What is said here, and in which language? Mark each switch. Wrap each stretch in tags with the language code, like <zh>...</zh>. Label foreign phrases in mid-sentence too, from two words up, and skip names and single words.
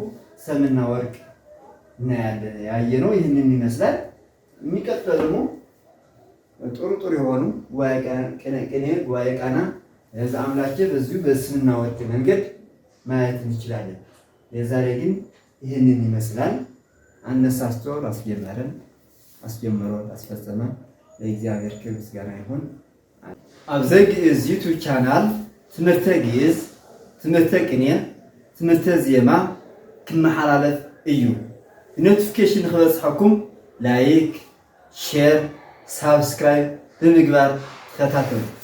<am>ሰምና ወርቅ እናያለን። ያየነው ይህንን ይመስላል። የሚቀጥለው ደግሞ ጥሩ የሆኑ ቅኔ ጉባኤ ቃና ለዛ አምላኬ በዚሁ በስምና ወርቅ መንገድ ማየት እንችላለን። የዛሬ ግን ይህንን ይመስላል። አነሳስቶ አስጀምሮ አስፈጸመ ለእግዚአብሔር ክብር ምስጋና ይሁን።</am> <ti>አብዘ ግዕዝ ዩቱብ ቻናል ትምህርተ ግዕዝ፣ ትምህርተ ቅኔ፣ ትምህርተ ዜማ ክመሓላለፍ እዩ። ኖቲፊኬሽን ንክበፅሐኩም ላይክ፣ ሼር፣ ሳብስክራይብ ብምግባር ተከታተሉ።</ti>